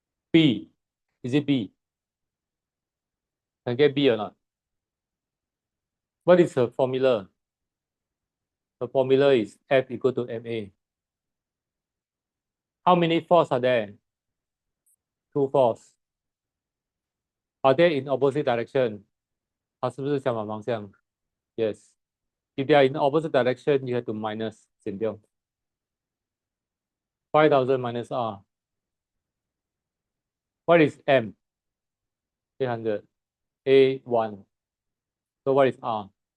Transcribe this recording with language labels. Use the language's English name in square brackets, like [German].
[English] B. Is it B? Can get B or not? What is the formula? The formula is F equal to MA. How many forces are there? 2 forces. Are they in opposite direction? [Chinese] 它是不是相反方向 [English] Yes. If they are in opposite direction, you have to minus [Chinese] 减掉。 [English] 5,000 minus R. What is M? 800. A1. So what is R?